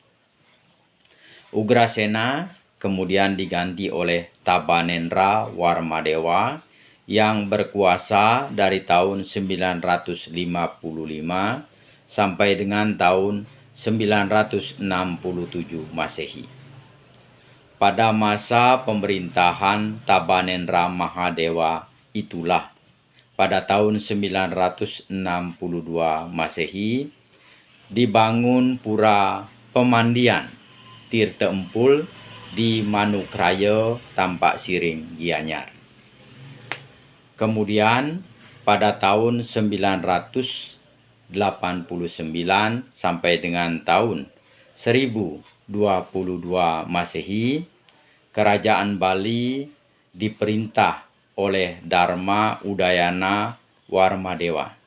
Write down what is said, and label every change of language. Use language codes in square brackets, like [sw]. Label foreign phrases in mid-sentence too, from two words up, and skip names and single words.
[id] Ugrasena kemudian diganti oleh Tabanendra Warmadewa yang berkuasa dari tahun 955 sampai dengan tahun 967 Masehi. Pada masa pemerintahan Tabanendra Mahadewa itulah, pada tahun 962 Masehi, dibangun pura pemandian Tirta Empul di Manukraya Tampak Siring, Gianyar. Kemudian pada tahun 989 sampai dengan tahun 1022 Masehi, Kerajaan Bali diperintah oleh Dharma Udayana Warmadewa.